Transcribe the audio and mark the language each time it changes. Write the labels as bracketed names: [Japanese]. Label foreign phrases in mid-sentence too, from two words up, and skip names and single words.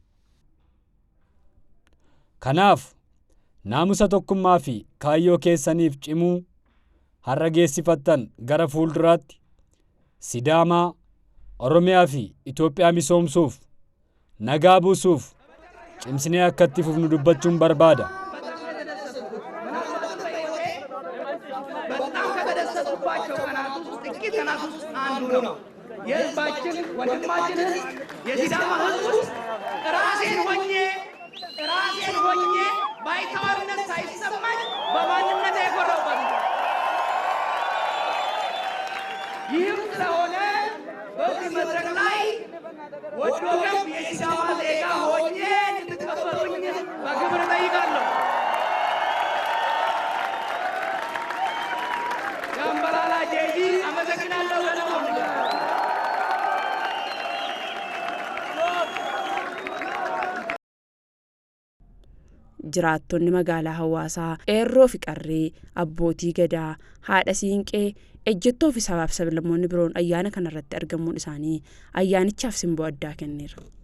[Oromo] Kanaaf naamusa tokkummaa fi kaayyoo keessaniif cimuu har'a geessifattan gara fuulduraatti Sidaamaa, Oromiyaa fi Itoophiyaa misoomsuuf nagaa buusuuf cimsinee akka itti fufnu dubbachuun barbaada. [Amharic] የህዝባችን ወንድማችን የሲዳማ ህዝብ ውስጥ ራሴን ሆኜ ባይተዋርነት ሳይሰማኝ በማንነት የኮራሁበት ይህም ስለሆነ በዚህ መድረክ ላይ ወዶ ገብ የሲዳማ ዜጋ ሆኜ እንድትቀበሉኝ በክብር እጠይቃለሁ። ጫምበላላ ጄጂ አመሰግናለሁ። [Oromo] jiraattonni magaalaa hawaasaa qeerroo fi qarree abbootii gadaa haadha siinqee ejjettoo fi sabaaf sablammoonni biroon ayyaana kanarratti argamuun isaanii ayyaanichaaf simboo addaa kenneera.